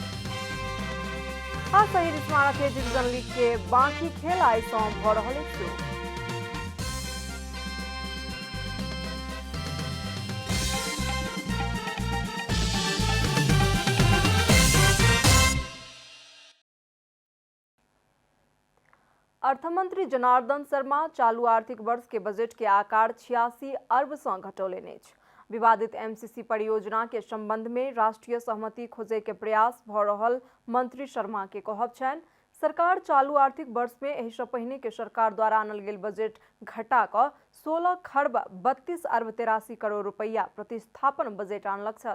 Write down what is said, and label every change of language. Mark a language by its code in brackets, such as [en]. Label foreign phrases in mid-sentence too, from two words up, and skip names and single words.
[mai] आ शहीद स्मारक के डिवीजन लीग के बाकी खेल आइ सँ भऽ रहल अछि शुरू। अर्थमंत्री जनार्दन शर्मा चालू आर्थिक वर्ष के बजट के आकार 86 अरब सँ घटौलनि अछि। विवादित एमसीसी परियोजना के संबंध में राष्ट्रीय सहमति खोजे के प्रयास भऽ रहल मंत्री शर्मा के कहब छनि। सरकार चालू आर्थिक वर्ष में एहि सँ पहिने के सरकार द्वारा आनल गेल बजट घटा कऽ 16 खर्ब 32 अरब 83 करोड़ रुपैया प्रतिस्थापन बजट आनलक छल।